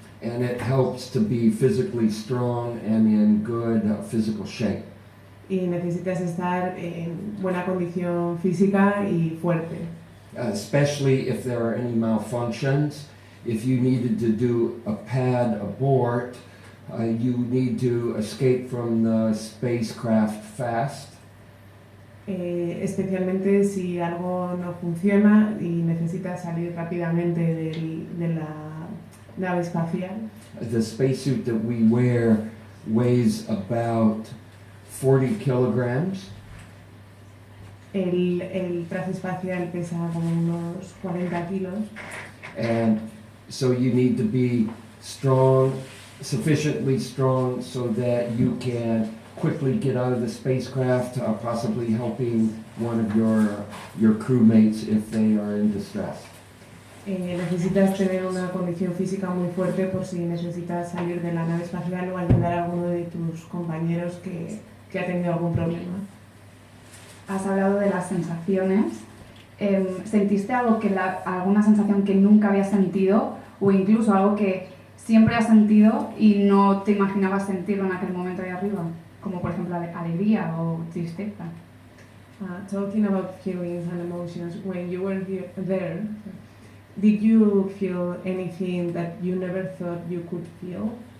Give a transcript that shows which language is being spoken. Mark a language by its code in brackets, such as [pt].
[en] And it helps to be physically strong and in good physical shape. [es] Y necesitas estar en buena condición física y fuerte. [en] Especially if there are any malfunctions. If you needed to do a pad abort, you need to escape from the spacecraft fast. [es] Especialmente si algo no funciona y necesitas salir rápidamente de la nave espacial. [en] The spacesuit that we wear weighs about 40 kilograms. [es] El traje espacial pesa como unos 40 kilos. [en] And so you need to be strong, sufficiently strong so that you can quickly get out of the spacecraft, possibly helping one of your crewmates if they are in distress. [es] Necesitas tener una condición física muy fuerte por si necesitas salir de la nave espacial o ayudar a alguno de tus compañeros que ha tenido algún problema. Has hablado de las sensaciones. ¿Sentiste algo alguna sensación que nunca habías sentido o incluso algo que siempre has sentido y no te imaginabas sentirlo en aquel momento ahí arriba? Como por ejemplo alegría o tristeza. [en] Talking about feelings and emotions, when you were there, did you feel anything that you never thought you could feel?